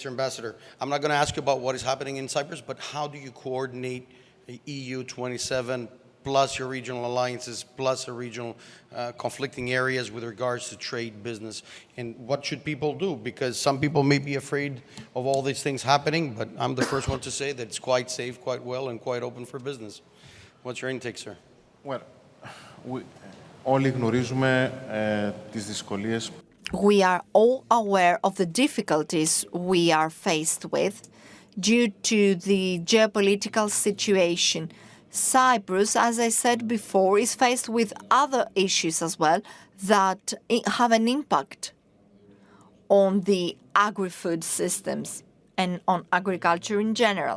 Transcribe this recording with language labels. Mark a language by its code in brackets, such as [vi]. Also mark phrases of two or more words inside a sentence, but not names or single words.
[en] Ambassador, I'm not going to ask you about what is happening in Cyprus, but how do you coordinate the EU 27 plus your regional alliances, plus the regional conflicting areas with regards to trade, business, and what should people do? Because some people may be afraid of all these things happening, but I'm the first one to say that it's quite safe, quite well, and quite open for business. What's your intake, sir? Well, [el] όλοι γνωρίζουμε τις δυσκολίες. [en] We are all aware of the difficulties we are faced with due to the geopolitical situation. Cyprus, as I said before, is faced with other issues as well that have an impact on the agri-food systems and on agriculture in general.